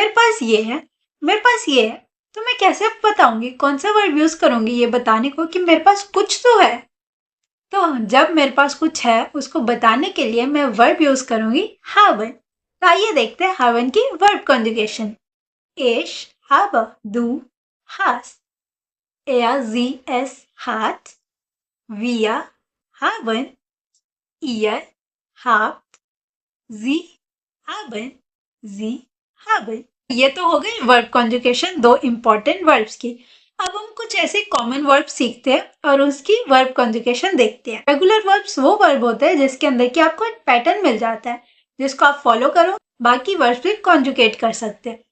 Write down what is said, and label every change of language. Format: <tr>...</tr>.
<hi>मेरे पास ये है, मेरे पास ये है, तो मैं कैसे बताऊंगी, कौन सा वर्ड यूज करूंगी ये बताने को कि मेरे पास कुछ तो है। तो जब मेरे पास कुछ है उसको बताने के लिए मैं वर्ब यूज करूंगी haben। तो आइए देखते हैं haben की verb conjugation.</hi> <de>ich habe, du hast, er, sie, es hat, wir haben, ihr habt, sie haben, sie haben।</de> <hi>ये तो हो गई वर्ब कॉन्जुगेशन दो इंपॉर्टेंट वर्ब्स की। अब हम कुछ ऐसे कॉमन वर्ब सीखते हैं और उसकी वर्ब कॉन्जुगेशन देखते हैं। रेगुलर वर्ब्स वो वर्ब होते हैं जिसके अंदर की आपको एक पैटर्न मिल जाता है, जिसको आप फॉलो करो, बाकी वर्ब्स भी कॉन्जुगेट कर सकते हैं।</hi>